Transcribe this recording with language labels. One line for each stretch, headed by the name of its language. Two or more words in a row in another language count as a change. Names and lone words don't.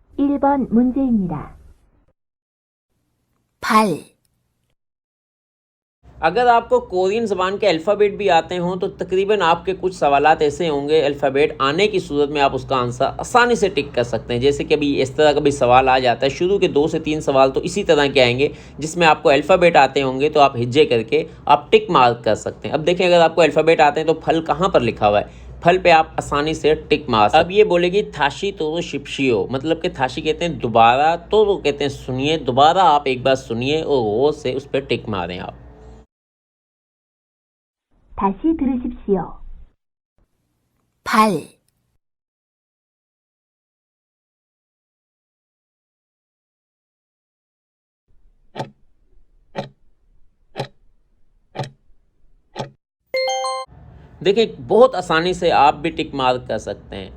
Korean: 1번 문제입니다. 발,
Urdu: اگر آپ کو کورین زبان کے الفابیٹ بھی آتے ہوں تو تقریباً آپ کے کچھ سوالات ایسے ہوں گے الفابیٹ آنے کی صورت میں آپ اس کا آنسر آسانی سے ٹک کر سکتے ہیں. جیسے کہ ابھی اس طرح کا بھی سوال آ جاتا ہے، شروع کے 2 سے 3 سوال تو اسی طرح کے آئیں گے جس میں آپ کو الفابیٹ آتے ہوں گے تو آپ ہجے کر کے آپ
English: tick mark
Urdu: کر سکتے ہیں. اب دیکھیں، اگر آپ کو الفابیٹ آتے ہیں تو پھل کہاں پر لکھا ہوا ہے، پھل پہ آپ آسانی سے ٹک مار سکتے ہیں. اب یہ بولے گی
Korean: 다시 들으십시오,
Urdu: مطلب کہ تھاشی کہتے ہیں دوبارہ، تورو کہتے ہیں سنیے، دوبارہ آپ ایک بار سنیے اور غور سے اس پر ٹک ماریں آپ.
Korean: 다시 들으십시오. 발,
Urdu: دیکھیے، بہت آسانی سے آپ بھی
English: tick mark
Urdu: کر سکتے ہیں.